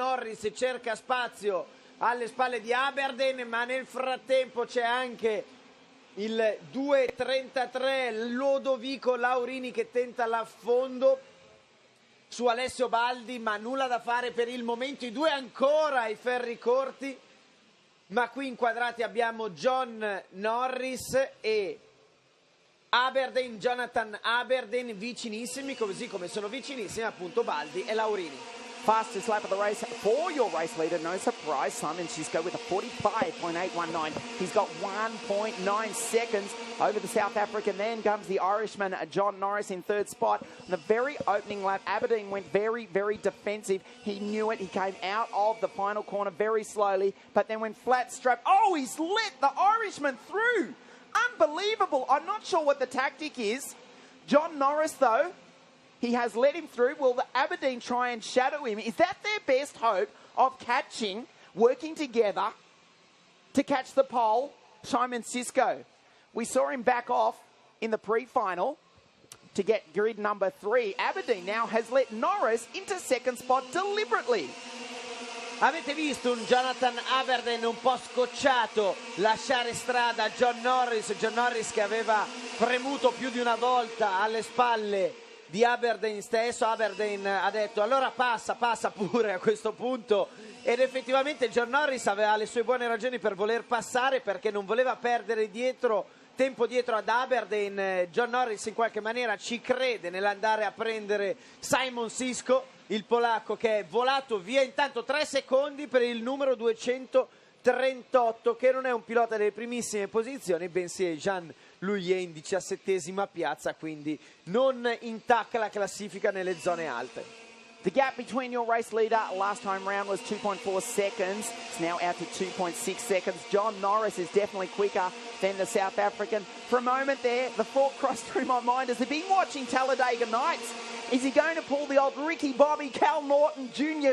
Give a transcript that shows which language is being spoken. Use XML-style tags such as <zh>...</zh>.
<it>Norris cerca spazio alle spalle di Aberdeen, ma nel frattempo c'è anche il 2.33 Lodovico Laurini che tenta l'affondo su Alessio Baldi, ma nulla da fare per il momento. I due ancora ai ferri corti, ma qui inquadrati abbiamo John Norris e Aberdeen, Jonathan Aberdeen vicinissimi, così come sono vicinissimi appunto Baldi e Laurini.</it> <en>Fastest lap of the race for your race leader, no surprise, Simon Xisco with a 45.819. He's got 1.9 seconds over the South African. Then comes the Irishman, John Norris, in third spot. In the very opening lap, Aberdeen went very, very defensive. He knew it. He came out of the final corner very slowly, but then went flat strap. Oh, he's let the Irishman through. Unbelievable. I'm not sure what the tactic is. John Norris, though, he has let him through. Will the Aberdeen try and shadow him? Is that their best hope of catching, working together to catch the pole? Simon Xisco. We saw him back off in the pre-final to get grid number 3. Aberdeen now has let Norris into second spot deliberately.</en> <it>Avete visto un Jonathan Aberdeen un po' scocciato lasciare strada a John Norris che aveva premuto più di una volta alle spalle di Aberdeen stesso. Aberdeen ha detto allora passa pure a questo punto, ed effettivamente John Norris aveva le sue buone ragioni per voler passare, perché non voleva perdere tempo dietro ad Aberdeen. John Norris in qualche maniera ci crede nell'andare a prendere Simon Xisco, il polacco, che è volato via intanto 3 secondi per il numero 238, che non è un pilota delle primissime posizioni, bensì è Jean Loulier in 17ª piazza, quindi non intacca la classifica nelle zone alte.</it> <en>The gap between your race leader last time round was 2.4 seconds. It's now out to 2.6 seconds. John Norris is definitely quicker than the South African. For a moment there, the thought crossed through my mind as I've been watching Talladega Nights. Is he going to pull the old Ricky Bobby Cal Norton Jr.</en>